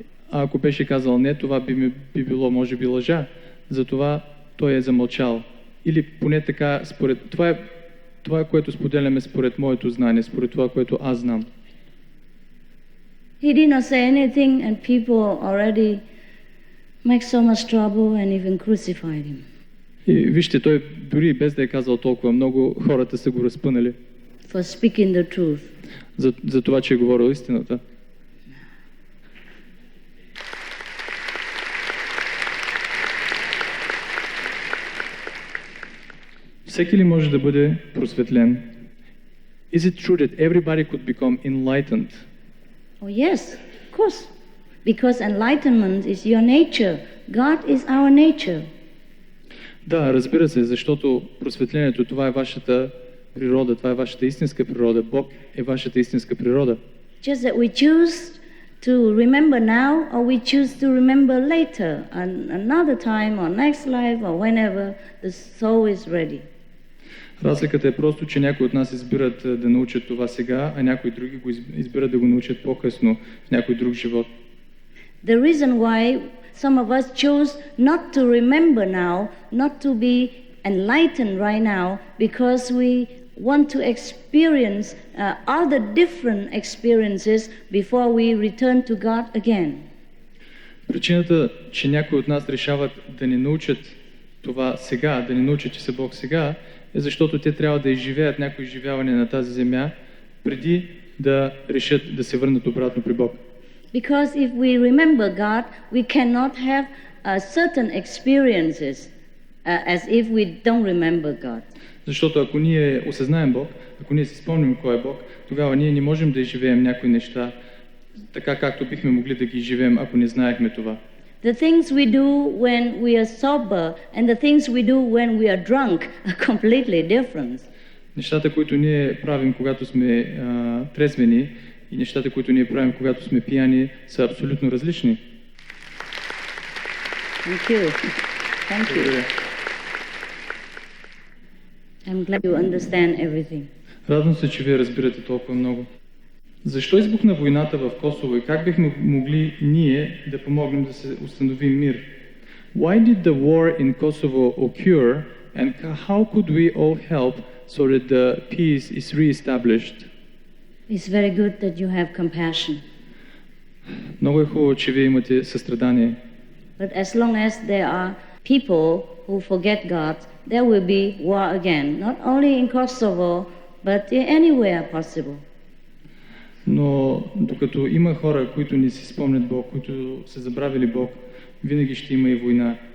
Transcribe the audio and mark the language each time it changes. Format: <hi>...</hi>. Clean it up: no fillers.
<bg>Ако беше казал не, това би било може би лъжа. Затова той е замълчал. Или поне така, това е което споделяме според моето знание, според това, което аз знам.</bg> <en>He did not say anything and people already make so much trouble and even crucified him.</en> <bg>И вижте, той дори без да е казал толкова много, хората са го разпънали.</bg> <en>For speaking the truth.</en> <bg>За това, че е говорил истината. Всеки ли може да бъде просветлен?</bg> <en>Is it true that everybody could become enlightened? Oh yes, of course. Because enlightenment is your nature. God is our nature.</en> <bg>Да, разбира се, защото просветлението, това е вашата природа, това е вашата истинска природа. Бог е вашата истинска природа.</bg> <en>Just that we choose to remember now or we choose to remember later, another time or next life or whenever the soul is ready.</en> <bg>Разликата е просто, че някои от нас избират да научат това сега, а някои други го избират да го научат по-късно в някой друг живот.</bg> <en>The reason why some of us chose not to remember now, not to be enlightened right now, because we want to experience other different experiences before we return to God again.</en> <bg>Причината, че някои от нас решават да не научат това сега, да не научат, че са Бог сега, е защото те трябва да изживеят някои изживявания на тази земя, преди да решат да се върнат обратно при Бог.</bg> <en>Because if we remember God, we cannot have certain experiences as if we don't remember God.</en> <bg>Защото ако ние осъзнаем Бог, ако ние си спомним кой е Бог, тогава ние не можем да изживеем някои неща така, както бихме могли да ги изживеем, ако не знаехме това.</bg> <en>The things we do when we are sober and the things we do when we are drunk are completely different.</en> <bg>Нещата, които ние правим, когато сме трезвени, и нещата, които ние правим, когато сме пияни, са абсолютно различни.</bg> <en>Thank you. Thank you. I'm glad you understand everything.</en> <bg>Радвам се, че вие разбирате толкова много. Защо избухна войната в Косово и как бихме могли ние да помогнем да се установи мир?</bg> <en>Why did the war in Kosovo occur and how could we all help so that the peace is re-established? It's very good that you have compassion.</en> <bg>Много е хубаво, че вие имате състрадание.</bg> <en>But as long as there are people who forget God, there will be war again, not only in Kosovo, but anywhere possible.</en> <bg>Но докато има хора, които не си спомнят Бог, които са забравили Бог, винаги ще има и война.</bg>